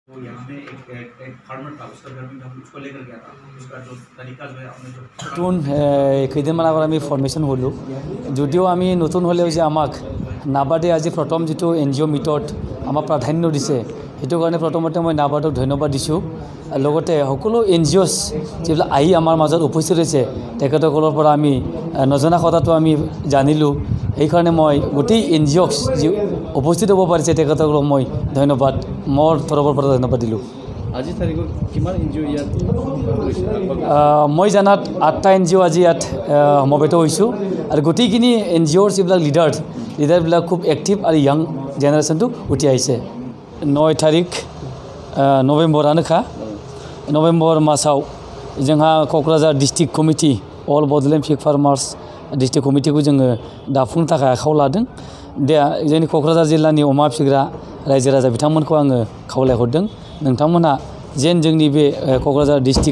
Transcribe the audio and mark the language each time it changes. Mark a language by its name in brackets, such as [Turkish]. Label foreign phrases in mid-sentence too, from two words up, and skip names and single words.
[Hindi] तो यहाँ पे एक फार्मर था, उसका घर में हम उसको लेकर गया था, उसका जो तरीका जो है आपने जो [Assamese] নতুন কেইদিনমান আগত আমি ফৰ্মেশ্যন হ'লোঁ যদিও আমি নতুন হ'লেও যে আমাক নাবাৰ্ডে আজি প্ৰথম যিটো NGO মিটত আমাক প্ৰাধান্য দিছে সেইটো কাৰণে প্ৰথমতে মই নাবাৰ্ডক ধন্যবাদ দিছোঁ লগতে সকলো NGOs যিবিলাক আহি আমাৰ মাজত উপস্থিত হৈছে তেখেতসকলৰ পৰা আমি নজনা কথাটো আমি জানিলোঁ এইকাৰণে মই গোটেই NGOs যি উপস্থিত হ'ব পাৰিছে তেখেতসকলক মই ধন্যবাদ মোৰ তৰফৰ পৰা ধন্যবাদ দিলোঁ আজি তাৰিখত কিমান NGO ইয়াত মই জানাত 8টা NGO আজি ইয়াত সমবেত হৈছোঁ আৰু গোটেইখিনি NGOৰ যিবিলাক লিডাৰবিলাক খুব এক্টিভ আৰু [English] young generationটো [Assamese] উঠি আহিছে 9 তাৰিখ [Bodo] नभेम्बरानोखा नभेम्बर मासाव जोंहा क'क्राझार डिस्ट्रिक्ट कमिटि अल बड'लेण्ड पिग फार्मार्स [English] district committeeखौ [Bodo] जोङो दाफुंनो थाखाय आखायाव लादों दा जोंनि क'क्राझार जिल्लानि अमा फिसिग्रा रायजो राजा बिथांमोनखौ आङो खावलायहरदों नोंथांमोना जेन जोंनि बे क'क्राझार डिस्ट्रिक्ट